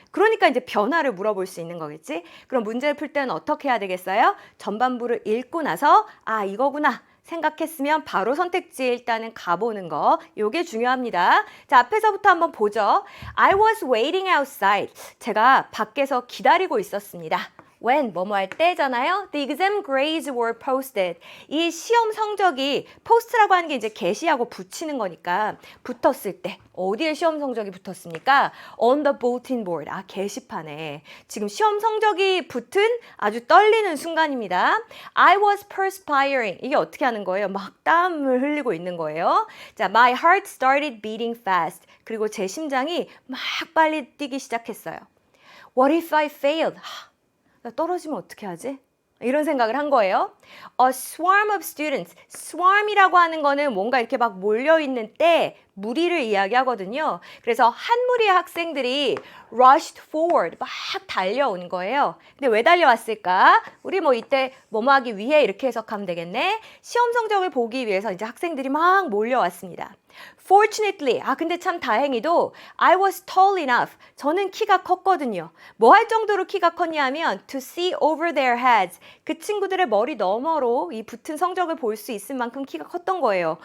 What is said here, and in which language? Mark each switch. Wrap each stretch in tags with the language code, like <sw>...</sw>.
<ko>그러니까 이제 변화를 물어볼 수 있는 거겠지? 그럼 문제를 풀 때는 어떻게 해야 되겠어요? 전반부를 읽고 나서 아, 이거구나 생각했으면 바로 선택지에 일단은 가보는 거. 요게 중요합니다. 자, 앞에서부터 한번 보죠.</ko> <en>I was waiting outside.</en> <ko>제가 밖에서 기다리고 있었습니다. when 뭐뭐 할 때잖아요.</ko> <en>The exam grades were posted.</en> <ko>이 시험 성적이 post라고 하는 게 이제 게시하고 붙이는 거니까 붙었을 때 어디에 시험 성적이 붙었습니까?</ko> <en>On the bulletin board.</en> <ko>아, 게시판에. 지금 시험 성적이 붙은 아주 떨리는 순간입니다.</ko> <en>I was perspiring.</en> <ko>이게 어떻게 하는 거예요? 막 땀을 흘리고 있는 거예요.</ko> <en>자, my heart started beating fast.</en> <ko>그리고 제 심장이 막 빨리 뛰기 시작했어요.</ko> <en>What if I failed?</en> <ko>나 떨어지면 어떻게 하지? 이런 생각을 한 거예요.</ko> <en>A swarm of students.</en> <ko>swarm이라고 하는 거는 뭔가 이렇게 막 몰려있는 때, 무리를 이야기하거든요. 그래서 한 무리의 학생들이</ko> <en>rushed forward.</en> <ko>막 달려온 거예요. 근데 왜 달려왔을까? 우리 뭐 이때 뭐뭐 하기 위해 이렇게 해석하면 되겠네. 시험 성적을 보기 위해서 이제 학생들이 막 몰려왔습니다.</ko> <en>Fortunately,</en> <ko>근데 참 다행히도</ko> <en>I was tall enough.</en> <ko>저는 키가 컸거든요. 뭐 할 정도로 키가 컸냐면</ko> <en>to see over their heads.</en> <ko>그 친구들의 머리 너머로 이 붙은 성적을 볼 수 있을 만큼 키가 컸던 거예요.</ko>